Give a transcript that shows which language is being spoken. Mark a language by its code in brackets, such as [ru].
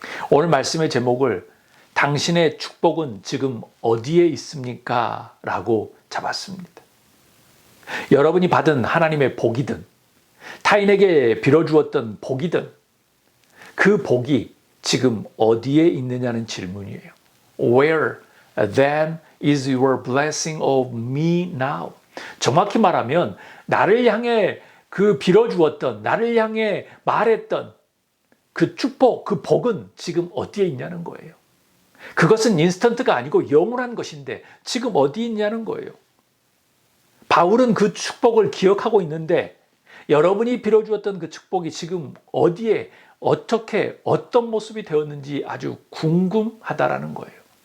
[ko] 오늘 말씀의 제목을 당신의 축복은 지금 어디에 있습니까? 라고 잡았습니다. 여러분이 받은 하나님의 복이든 타인에게 빌어주었던 복이든 그 복이 지금 어디에 있느냐는 질문이에요. [en] Where then is your blessing of me now? [ko] 정확히 말하면 나를 향해 그 빌어주었던, 나를 향해 말했던 그 축복, 그 복은 지금 어디에 있냐는 거예요. 그것은 인스턴트가 아니고 영원한 것인데 지금 어디 있냐는 거예요. 바울은 그 축복을 기억하고 있는데 여러분이 빌어주었던 그 축복이 지금 어디에, 어떻게, 어떤 모습이 되었는지 아주 궁금하다라는 거예요.